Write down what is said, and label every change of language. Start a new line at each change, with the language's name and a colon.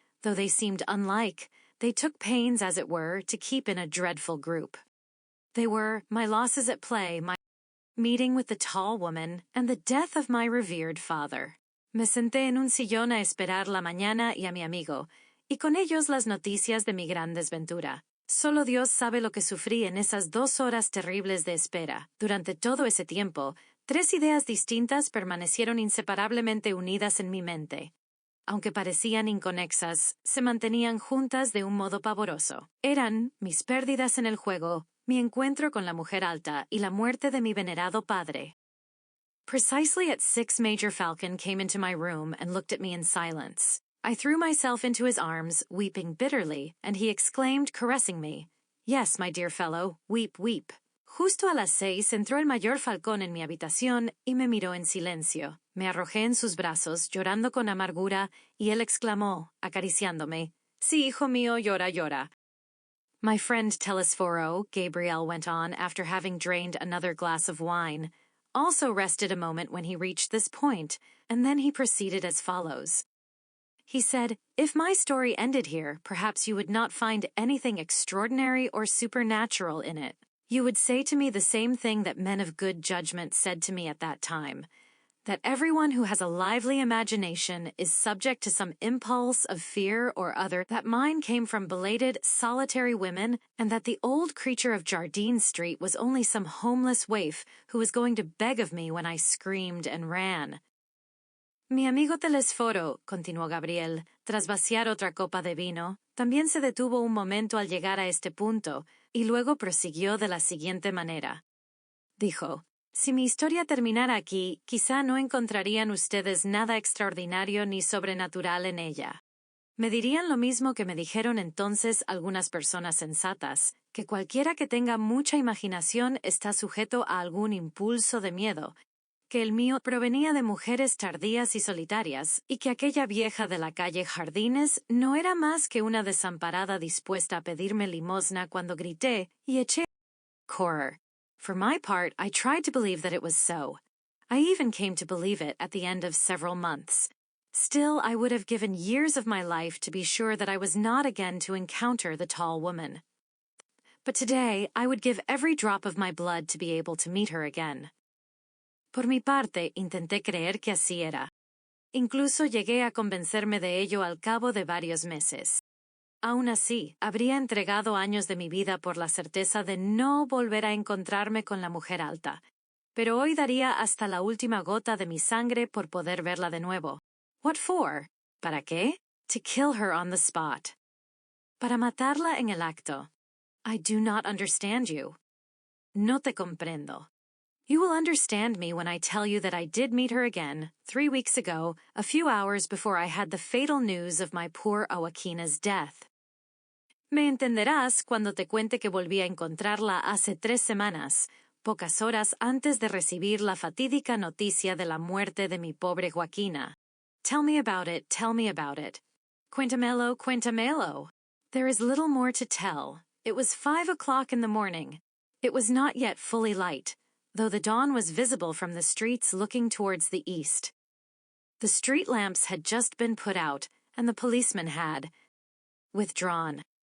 English: Though they seemed unlike, they took pains, as it were, to keep in a dreadful group. They were my losses at play, my meeting with the tall woman, and the death of my revered father.
Spanish: Me senté en un sillón a esperar la mañana y a mi amigo, y con ellos las noticias de mi gran desventura. Solo Dios sabe lo que sufrí en esas 2 horas terribles de espera. Durante todo ese tiempo, 3 ideas distintas permanecieron inseparablemente unidas en mi mente. Aunque parecían inconexas, se mantenían juntas de un modo pavoroso. Eran mis pérdidas en el juego, mi encuentro con la mujer alta y la muerte de mi venerado padre.
English: Precisely at 6 Major Falcon came into my room and looked at me in silence. I threw myself into his arms, weeping bitterly, and he exclaimed, caressing me, "Yes, my dear fellow, weep, weep."
Spanish: Justo a las 6 entró el mayor Falcón en mi habitación y me miró en silencio. Me arrojé en sus brazos, llorando con amargura, y él exclamó, acariciándome, "Sí, hijo mío, llora, llora."
English: My friend Telesforo, Gabriel went on after having drained another glass of wine, also rested a moment when he reached this point, and then he proceeded as follows. He said, "If my story ended here, perhaps you would not find anything extraordinary or supernatural in it. You would say to me the same thing that men of good judgment said to me at that time, that everyone who has a lively imagination is subject to some impulse of fear or other, that mine came from belated, solitary women, and that the old creature of Jardine Street was only some homeless waif who was going to beg of me when I screamed and ran."
Spanish: Mi amigo Telesforo, continuó Gabriel, tras vaciar otra copa de vino, también se detuvo un momento al llegar a este punto, y luego prosiguió de la siguiente manera. Dijo, "Si mi historia terminara aquí, quizá no encontrarían ustedes nada extraordinario ni sobrenatural en ella. Me dirían lo mismo que me dijeron entonces algunas personas sensatas, que cualquiera que tenga mucha imaginación está sujeto a algún impulso de miedo, que el mío provenía de mujeres tardías y solitarias, y que aquella vieja de la calle Jardines no era más que una desamparada dispuesta a pedirme limosna cuando grité y eché horror.
English: For my part, I tried to believe that it was so. I even came to believe it at the end of several months. Still, I would have given years of my life to be sure that I was not again to encounter the tall woman. But today, I would give every drop of my blood to be able to meet her again.
Spanish: Por mi parte, intenté creer que así era. Incluso llegué a convencerme de ello al cabo de varios meses. Aún así, habría entregado años de mi vida por la certeza de no volver a encontrarme con la mujer alta, pero hoy daría hasta la última gota de mi sangre por poder verla de nuevo.
English: What for?
Spanish: ¿Para qué?
English: To kill her on the spot.
Spanish: Para matarla en el acto.
English: I do not understand you.
Spanish: No te comprendo.
English: You will understand me when I tell you that I did meet her again, 3 weeks ago, a few hours before I had the fatal news of my poor Joaquina's death.
Spanish: Me entenderás cuando te cuente que volví a encontrarla hace 3 semanas, pocas horas antes de recibir la fatídica noticia de la muerte de mi pobre Joaquina.
English: Tell me about it, tell me about it.
Spanish: Cuéntamelo, cuéntamelo.
English: There is little more to tell. It was 5 o'clock in the morning. It was not yet fully light, though the dawn was visible from the streets looking towards the east. The street lamps had just been put out, and the policeman had withdrawn.